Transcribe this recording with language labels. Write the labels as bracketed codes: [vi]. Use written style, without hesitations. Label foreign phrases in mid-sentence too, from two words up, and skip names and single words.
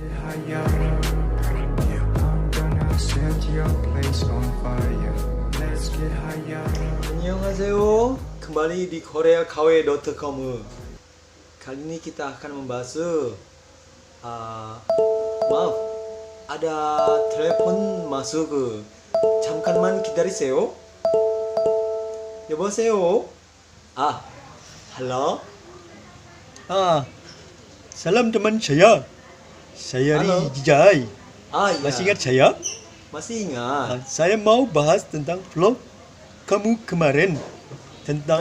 [en] higher. I'm gonna set your place on fire. Let's get higher. [ko] 안녕하세요. [id] kembali di koreakawe.com. Kali ini kita akan membahas maaf, ada telepon masuk. [ko] 잠깐만 기다리세요. 여보세요. [id] halo. Salam teman saya. Saya Halo. Rijai. Iya. Masih ingat saya? Masih ingat. Saya mau bahas tentang vlog kamu kemarin tentang